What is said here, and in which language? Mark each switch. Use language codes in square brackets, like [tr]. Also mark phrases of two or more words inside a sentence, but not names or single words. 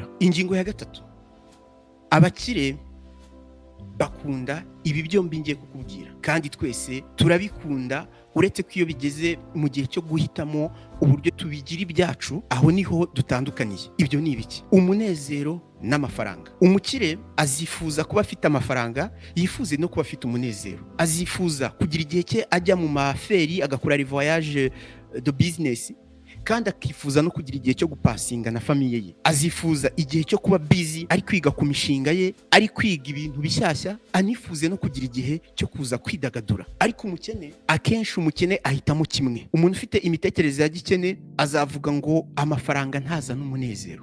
[rw] Ingingo ya gatatu, abakire bakunda ibi byombi ngiye kukubwira, kandi twese turabikunda, uretse ko iyo bigeze mu gihe cyo guhitamo uburyo tubigira ibyacu, aho niho dutandukaniye. Ibyo ni ibiki? Umunezero n'amafaranga. Umukire azifuza kuba afite amafaranga, yifuze no kuba afite umunezero. Azifuza kugira igihe cye ajya mu maferi agakora [fr] les voyages de business, [rw] kandi akifuza no kugira igihe cyo gupasinga na famiye ye. Azifuza igihe cyo kuba busy ari kwiga ku mishinga ye, ari kwiga ibintu bishyashya, anifuze no kugira igihe cyo kuza kwidagadura. Ariko umukene, akenshi umukene ahitamo kimwe. Umuntu ufite imitekerereze ya gikene azavuga ngo amafaranga ntaza n'umunezero.